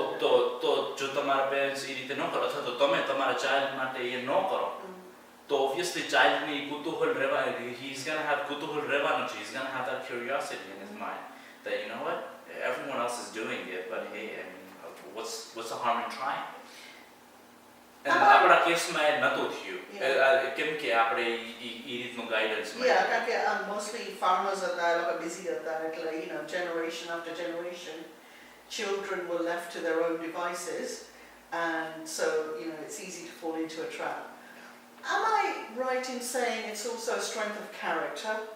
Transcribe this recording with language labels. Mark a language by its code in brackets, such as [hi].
[gu] તો જો તમારા પેરેન્ટ્સ એ રીતે ન કરો અથવા તો તમે તમારા ચાઇલ્ડ માટે એ ન કરો તો obviously child ની કુતૂહલ રહેવા [en] he's going to have [gu] કુતૂહલ રહેવાનું છે. [en] He's going to have that curiosity in his mind that you know what everyone else is doing it but hey I mean what's the harm in trying. [gu] And આપણા કેસમાં એ નહોતું થયું કેમ કે આપણે એ રીતનું ગાઈડન્સ [en] yeah [gu] કારણ કે mostly farmers હતા એ લોકો busy હતા એટલે [en] you know generation after generation children were left to their own devices and so you know it's easy to fall into a trap. Am I right in saying it's also a strength of character